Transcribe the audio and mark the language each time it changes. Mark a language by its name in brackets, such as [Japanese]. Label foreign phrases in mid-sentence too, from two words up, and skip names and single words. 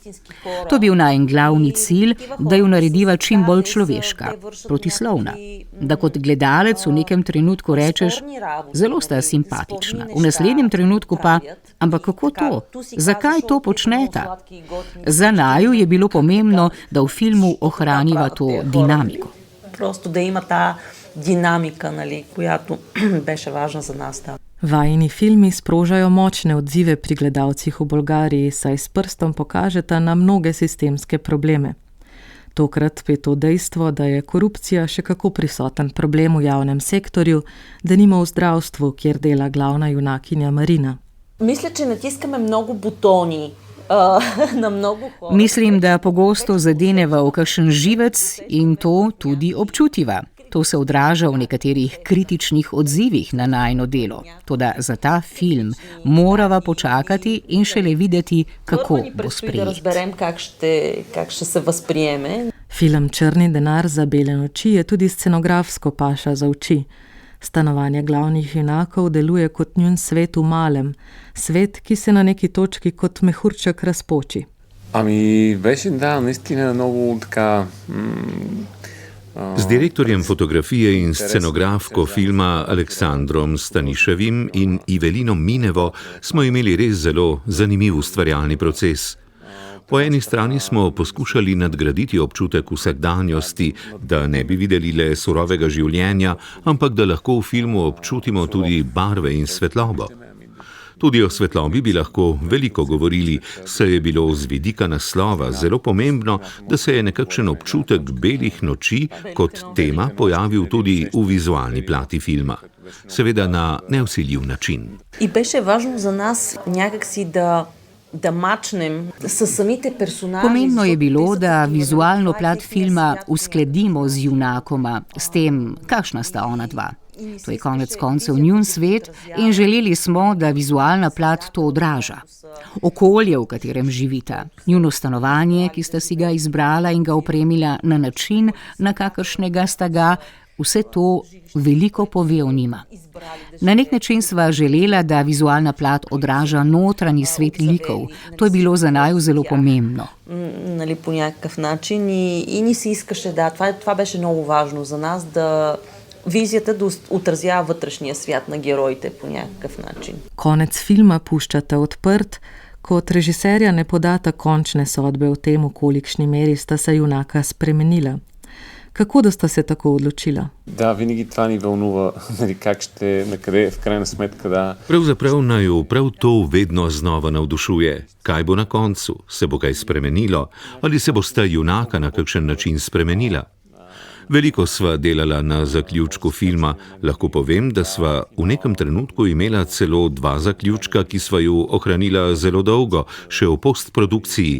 [Slovenian] To je bil najin glavni cilj, da ju narediva čim bolj človeška, protislovna. Da kot gledalec v nekem trenutku rečeš, zelo sta simpatična, v naslednjem trenutku pa, ampak kako to? Zakaj to počneta? Za naju je bilo pomembno, da v filmu ohraniva to dinamiko. [Bulgarian] Просто да има та динамика, която беше важна за нас. [Slovenian] Vajini filmi sprožajo močne odzive pri gledalcih v Bolgariji, saj s prstom pokažeta na mnoge sistemske probleme. Tokrat pa je to dejstvo, da je korupcija še kako prisoten problem v javnem sektorju, denimo v zdravstvu, kjer dela glavna junakinja Marina. [Bulgarian] Мисля, че натискаме много бутони на много хора. [Slovenian] Mislim, da pogosto zadeneva v kakšen živec in to tudi občutiva. To se odraža v nekaterih kritičnih odzivih na najino delo. Toda za ta film morava počakati in šele videti, kako bo sprejet. [Bulgarian] Да разберем, как ще се възприеме. [Slovenian] Film Črni denar za bele noči je tudi scenografsko paša za oči. Stanovanje glavnih junakov deluje kot njun svet v malem. Svet, ki se na neki točki kot mehurček razpoči. [Bulgarian] Ами беше, да, наистина много така... [Slovenian] Z direktorjem fotografije in scenografko filma Aleksandrom Staniševim in Ivelino Minevo smo imeli res zelo zanimiv ustvarjalni proces. Po eni strani smo poskušali nadgraditi občutek vsakdanjosti, da ne bi videli le surovega življenja, ampak da lahko v filmu občutimo tudi barve in svetlobo. Tudi o svetlobi bi lahko veliko govorili, saj je bilo z vidika naslova zelo pomembno, da se je nekakšen občutek belih noči kot tema pojavil tudi v vizualni plati filma. Seveda na nevsiljiv način. [Bulgarian] In беше важно за нас някак си да мачнем с самите персонажи. [Slovenian] Pomembno je bilo, da vizualno plat filma uskladimo z junakoma, s tem, kakšna sta ona dva. To je konec koncev njun svet in želeli smo, da vizualna plat to odraža. Okolje, v katerem živita, njuno stanovanje, ki sta si ga izbrala in ga opremila na način, na kakršnega sta ga, Vse to veliko pove o njima. Na nek način sva želela, da vizualna plat odraža notranji svet likov. To je bilo za naju zelo pomembno. [Bulgarian] Нали, по някакъв начин и ни се искаше, да, това беше много важно за нас, да визията да отразява вътрешния свят на героите по някакъв начин. [Slovenian] Konec filma puščate odprt, kot režiserja ne podata končne sodbe o tem, v kolikšni meri sta se junaka spremenila. Kako da sta se tako odločila? [Bulgarian] Да, винаги това ни вълнува, нали, как ще, накъде, в крайна сметка, да. [Slovenian] Pravzaprav naju prav to vedno znova navdušuje. Kaj bo na koncu? Se bo kaj spremenilo? Ali se bosta junaka na kakšen način spremenila? Veliko sva delala na zaključku filma. Lahko povem, da sva v nekem trenutku imela celo 2 zaključka, ki sva ju ohranila zelo dolgo, še v postprodukciji.